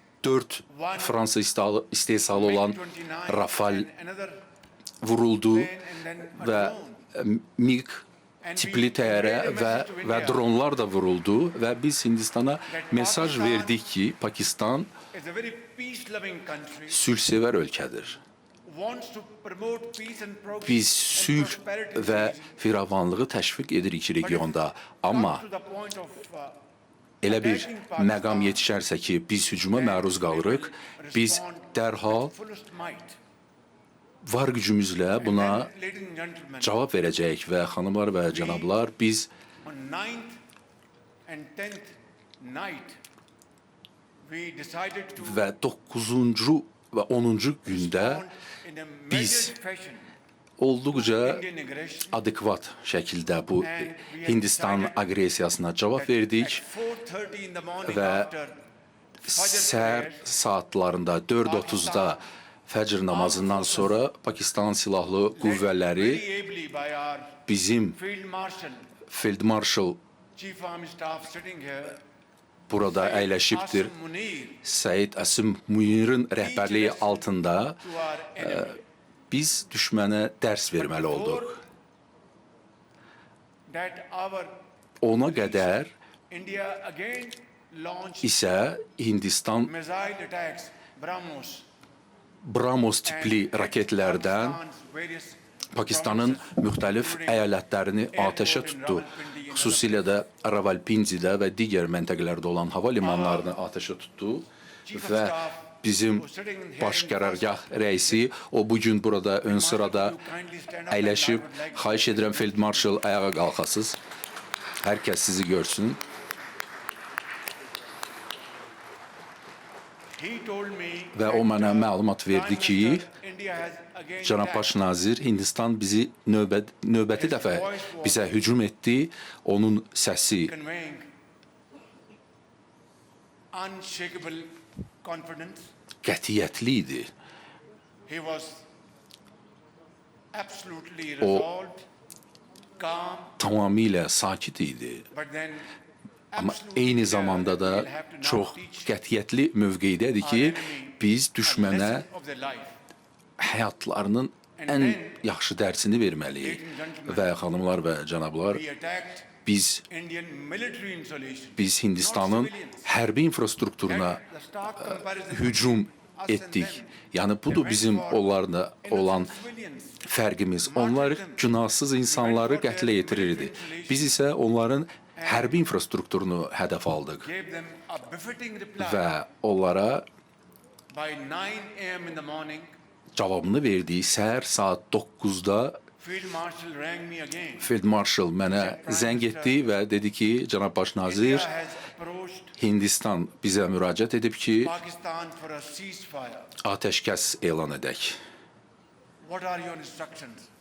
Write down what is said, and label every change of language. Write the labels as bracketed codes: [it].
[az] 4 Fransa istehsalı olan MiG-29 [en] Rafale and another [az] vuruldu [en] plane and then a [az] və [en] drone. [az] MiG tipli təyyarə və dronlar da vuruldu və biz Hindistana mesaj verdik ki, Pakistan [en] It's a very peace-loving country. [az] sülhsevər ölkədir. [en] Wants to promote peace and progress [az] Biz [en] and [az] sülh [en] prosperity [az] və [en] in the region. [az] firavanlığı təşviq edirik [en] But if [az] regionda. [en] it [az] Amma [en] comes to the point of, [az] elə bir [en] attacking Pakistan, [az] məqam yetişərsə ki, biz hücuma məruz qalırıq, biz dərhal [en] fullest might. [az] var gücümüzlə buna [en] And, ladies and gentlemen, [az] cavab verəcəyik və xanımlar və cənablar, biz [en] on 9th and 10th night, we decided to [az] və 9-cu və 10-cu gündə [en] respond in a [az] biz [en] measured fashion [az] olduqca [en] Indian aggression. [az] adekvat şəkildə bu Hindistan aqressiyasına cavab [en] At [az] verdik [en] 4:30 in the morning [az] və [en] after [az] səhər saatlarında 4:30-da fəcr namazından sonra Pakistan silahlı qüvvələri [en] very ably by our [az] bizim [en] Field Marshal, [az] Field Marshal [en] Chief Army Staff sitting here, [az] burada əyləşibdir. [en] Asim Munir, [az] Səid Əsim Munir'in rəhbərliyi altında [en] to our enemy. [az] biz düşmənə dərs verməli olduq. [en] That our [az] Ona qədər [en] India again launched [az] isə Hindistan [en] missile attacks, BrahMos, [az] Brahmos tipli raketlərdən [en] Pakistan's various [az] Pakistanın müxtəlif əyalətlərini atəşə tutdu. Xüsusilə də Ravalpindidə və digər məntəqələrdə olan hava limanlarını atəşə tutdu və bizim baş qərargah rəisi o bu gün burada ön sırada əyləşib. Xahiş edirəm Field Marshal ayağa qalxasınız. Hər kəs sizi görsün. [en] He told me [az] Və o mənə məlumat verdi ki, [en] India has again [az] Cənab Baş nazir, Hindistan bizi növbəti dəfə bizə hücum etdi. Onun səsi [en] conveying unshakable confidence. [az] qətiyyətli idi. [en] He was absolutely resolved, calm, [az] Tamamilə sakit idi. [en] but then [az] Amma [en] absolutely [az] eyni [en] clear [az] zamanda [en] that [az] da [en] we'll have to now [az] çox [en] teach [az] qətiyyətli mövqeydədir ki, biz [en] a [az] düşmənə [en] lesson of their life. [az] həyatlarının ən yaxşı dərsini verməliyik. Və xanımlar və cənablar, [en] We attacked [az] biz [en] Indian military installations. [az] biz Hindistanın hərbi infrastrukturuna [en] The stark comparison [az] hücum [en] between us and [az] etdik. [en] them. [az] Yəni budur bizim onlarla olan fərqimiz. Onlar günahsız insanları qətlə yetirirdi. Biz isə onların hərbi infrastrukturunu hədəf aldıq [en] Gave them a befitting reply. [az] və onlara [en] By 9 a.m. in the morning, [az] cavabını verdik. Səhər saat 9-da [en] Field Marshal rang me again. [az] Field Marshal mənə zəng etdi və dedi ki, cənab baş [en] India [az] nazir, [en] has approached [az] Hindistan bizə müraciət edib ki, [en] Pakistan for a ceasefire. [az] atəşkəs elan edək [en] What are your instructions?